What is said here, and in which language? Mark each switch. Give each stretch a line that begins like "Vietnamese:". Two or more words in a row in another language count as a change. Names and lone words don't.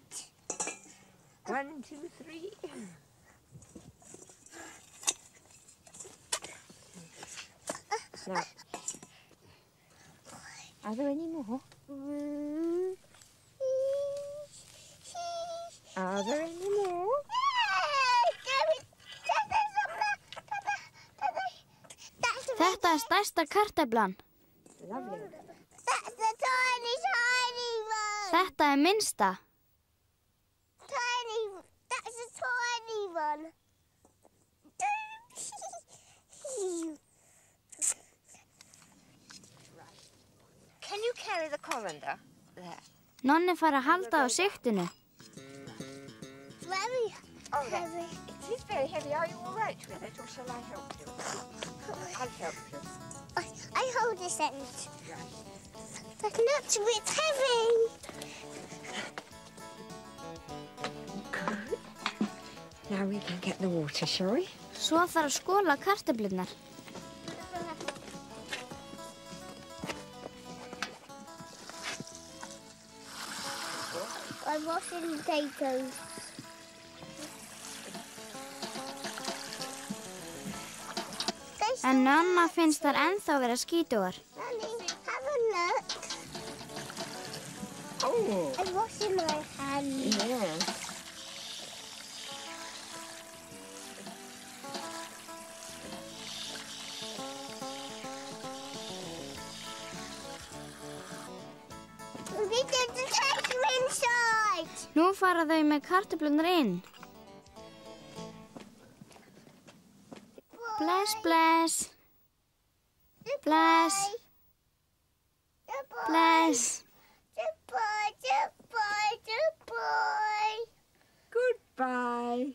English: 1, 2, 3. Now, are there any more? Are there any more?
Icelandic: Þetta stærsta kartöflan.
English: Lovely. That's the tiny one.
Icelandic: Þetta minnsta.
English: That's a tiny one. Can you carry the colander? There.
Icelandic: Nonni fær að halda á sigtinu.
English: Very heavy. It is very heavy. Are you all right with it, or shall I help you? I'll help you. I hold this end. But not a bit heavy. Good. Now we can get the water, shall we?
Icelandic: Svo þarf að skóla kartöflurnar.
English: I'm washing potatoes.
Icelandic: En Nonna finnst þær ennþá vera skítugar.
English: Nanny, have a look. Oh. I'm washing my hands. Yeah. We get the potato inside.
Icelandic: Nú fara þau með kartöflurnar inn. Bless, bless. Bless. Bless.
English: Goodbye, goodbye, goodbye. Goodbye.